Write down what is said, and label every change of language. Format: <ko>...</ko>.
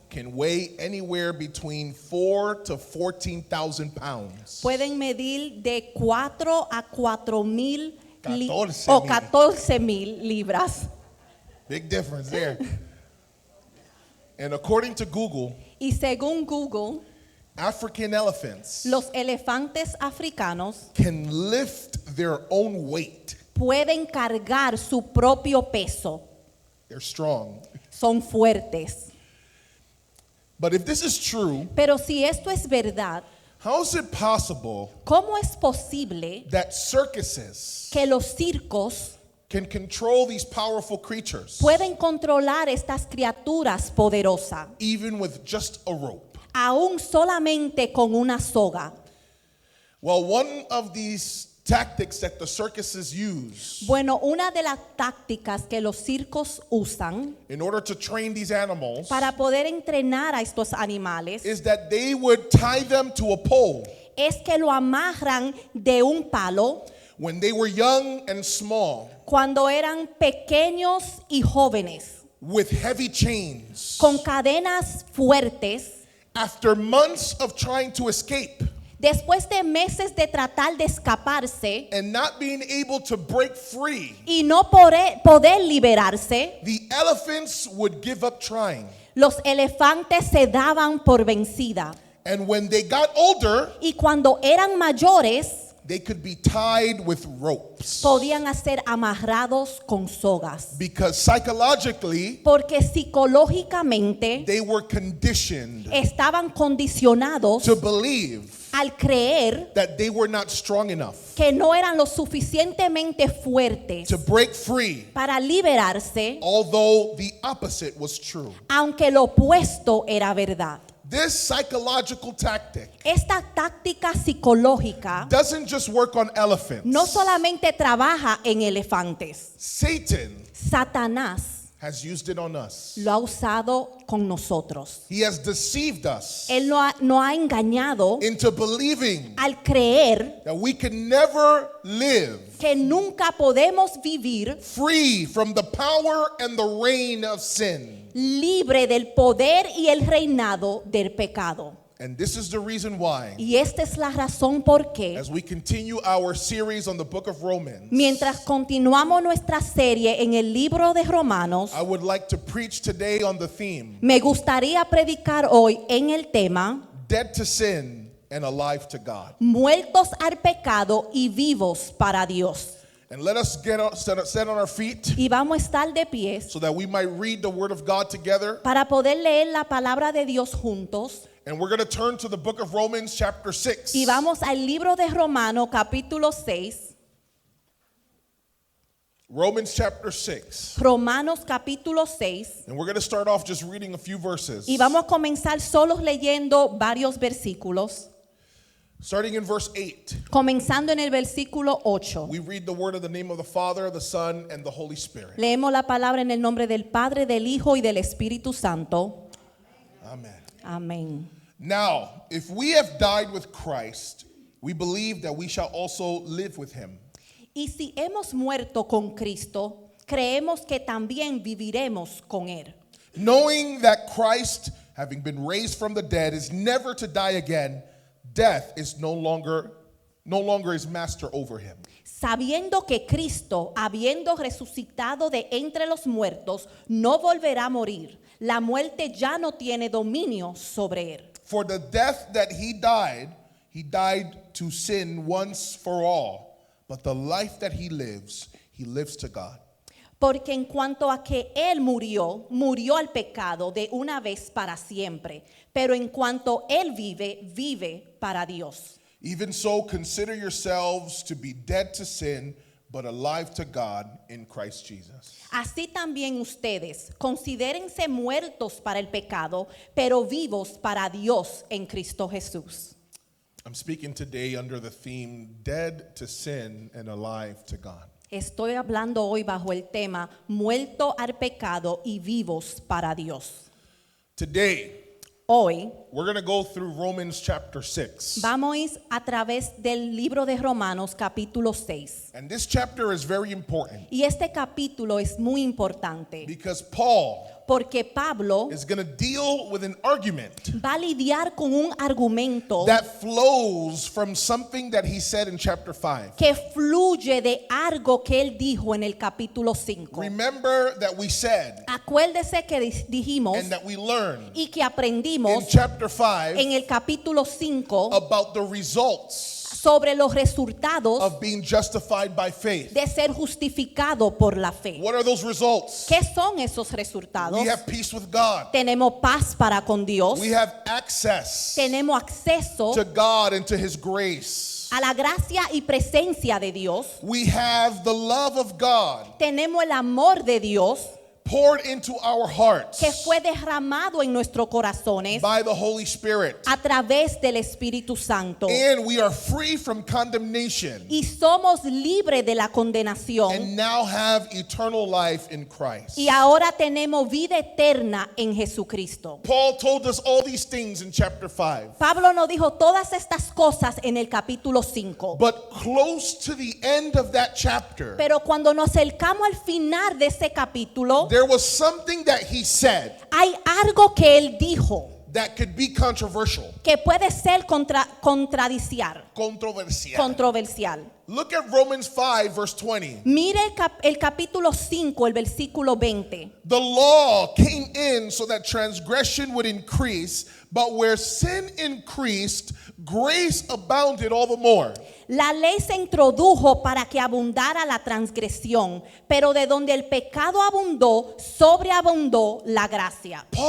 <en>can weigh anywhere between 4 to 14,000 pounds.</en> <es>pueden medir de 4 a 4,000 14,000. o 14,000 libras.</es> <en>Big difference there. And according to Google,</en> <es>Y según Google,</es> <en>African elephants</en> <es>los elefantes africanos</es> <en>can lift their own weight.</en> <es>pueden cargar su propio peso.</es> <en>They're strong.</en> <es>Son fuertes.</es> <en>But if this is true,</en> <es>Pero si esto es verdad,</es> <en>how is it possible</en> <es>¿cómo es posible</es> <en>that circuses</en> <es>que los circos</es> <en>can control these powerful creatures</en> <es>pueden controlar estas criaturas poderosas,</es> <en>even with just a rope?</en> <es>aún solamente con una soga?</es> <en>Well, one of these tactics that the circuses use</en> <es>Bueno, una de las tácticas que los circos usan</es> <en>in order to train these animals</en> <es>para poder entrenar a estos animales</es> <en>is that they would tie them to a pole</en> <es>es que lo amarran de un palo</es> <en>when they were young and small</en> <es>cuando eran pequeños y jóvenes,</es> <en>with heavy chains.</en> <es>con cadenas fuertes.</es> <en>After months of trying to escape</en> <es>Después de meses de tratar de escaparse</es> <en>and not being able to break free,</en> <es>y no poder liberarse,</es> <en>the elephants would give up trying.</en> <es>los elefantes se daban por vencida.</es> <en>And when they got older,</en> <es>Y cuando eran mayores,</es> <en>they could be tied with ropes.</en> <es>podían ser amarrados con sogas.</es> <en>Because psychologically,</en> <es>Porque psicológicamente</es> <en>they were conditioned</en> <es>estaban condicionados</es> <en>to believe</en> <es>al creer</es> <en>that they were not strong enough</en> <es>que no eran lo suficientemente fuertes</es> <en>to break free,</en> <es>para liberarse,</es> <en>although the opposite was true.</en> <es>aunque lo opuesto era verdad.</es> <en>This psychological tactic</en> <es>Esta táctica psicológica</es> <en>doesn't just work on elephants.</en> <es>no solamente trabaja en elefantes.</es> <en>Satan</en> <es>Satanás</es> <en>has used it on us.</en> <es>lo ha usado con nosotros.</es> <en>He has deceived us</en> <es>Él nos ha engañado</es> <en>into believing</en> <es>al creer</es> <en>that we can never live</en> <es>que nunca podemos vivir</es> <en>free from the power and the reign of sin.</en> <es>libre del poder y el reinado del pecado.</es> <en>And this is the reason why,</en> <es>Y esta es la razón por qué,</es> <en>as we continue our series on the book of Romans,</en> <es>mientras continuamos nuestra serie en el libro de Romanos,</es> <en>I would like to preach today on the theme,</en> <es>me gustaría predicar hoy en el tema</es> <en>Dead to Sin and Alive to God.</en> <es>muertos al pecado y vivos para Dios.</es> <en>And let us set on our feet</en> <es>Y vamos a estar de pies</es> <en>so that we might read the Word of God together</en> <es>para poder leer la palabra de Dios juntos</es> <en>And we're going to turn to the book of Romans chapter 6.</en> <es>Y vamos al libro de Romanos capítulo 6.</es> <en>Romans chapter 6.</en> <es>Romanos capítulo 6.</es> <en>And we're going to start off just reading a few verses.</en> <es>Y vamos a comenzar solos leyendo varios versículos.</es> <en>Starting in verse 8.</en> <es>Comenzando en el versículo 8.</es> <en>We read the word of the name of the Father, the Son, and the Holy Spirit.</en> <es>Leemos la palabra en el nombre del Padre, del Hijo y del Espíritu Santo.</es> <en>Amen.</en> <es>Amén.</es> <en>Now, if we have died with Christ, we believe that we shall also live with him.</en> <es>Y si hemos muerto con Cristo, creemos que también viviremos con Él.</es> <en>Knowing that Christ, having been raised from the dead, is never to die again, death is no longer his master over him.</en> <es>Sabiendo que Cristo, habiendo resucitado de entre los muertos, no volverá a morir. La muerte ya no tiene dominio sobre Él.</es> <en>For the death that he died to sin once for all. But the life that he lives to God.</en> <es>Porque en cuanto a que Él murió al pecado de una vez para siempre. Pero en cuanto Él vive para Dios.</es> <en>Even so, consider yourselves to be dead to sin, but alive to God in Christ Jesus.</en> <es>Así también ustedes, considérense muertos para el pecado, pero vivos para Dios en Cristo Jesús.</es> <en>I'm speaking today under the theme, dead to sin and alive to God.</en> <es>Estoy hablando hoy bajo el tema, muerto al pecado y vivos para Dios.</es> <en>Today,</en> <es>Hoy</es> <en>we're going to go through Romans chapter 6.</en> <es>vamos a través del libro de Romanos capítulo 6.</es> <en>And this chapter is very important</en> <es>Y este capítulo es muy importante</es> <en>because Paul</en> <es>porque Pablo</es> <en>is going to deal with an argument</en> <es>va a lidiar con un argumento</es> <en>that flows from something that he said in chapter 5.</en> <es>que fluye de algo que él dijo en el capítulo 5.</es> <en>Remember that we said</en> <es>Acuérdese que dijimos</es> <en>and that we learned</en> <es>y que</es> <en>in</en> <es>aprendimos</es> <en>chapter 5</en> <es>en el capítulo 5</es> <en>about the results</en> <es>sobre los resultados</es> <en>of being justified by faith.</en> <es>de ser justificado por la fe.</es> <en>What are those results?</en> <es>¿Qué son esos resultados?</es> <en>We have peace with God.</en> <es>Tenemos paz para con Dios.</es> <en>We have access</en> <es>Tenemos acceso</es> <en>to God and to his grace.</en> <es>a la gracia y presencia de Dios.</es> <en>We have the love of God</en> <es>Tenemos el amor de Dios</es> <en>poured into our hearts</en> <es>que fue derramado en nuestros corazones</es> <en>by the Holy Spirit.</en> <es>a través del Espíritu Santo.</es> <en>And we are free from condemnation</en> <es>Y somos libres de la condenación.</es> <en>and now have eternal life in Christ.</en> <es>Y ahora tenemos vida eterna en Jesucristo.</es> <en>Paul told us all these things in chapter 5.</en> <es>Pablo nos dijo todas estas cosas en el capítulo 5.</es> <en>But close to the end of that chapter,</en> <es>Pero cuando nos acercamos al final de ese capítulo,</es> <en>there was something that he said</en> <es>hay algo que él dijo</es> <en>that could be controversial,</en> <es>que puede ser controversial.</es> <en>Look at Romans 5 verse 20.</en> <es>Mire el capítulo 5, el versículo 20.</es> <en>The law came in so that transgression would increase, but where sin increased, grace abounded all the more.</en> <es>La ley se introdujo para que abundara la transgresión, pero de donde el pecado abundó, sobreabundó la gracia.</es>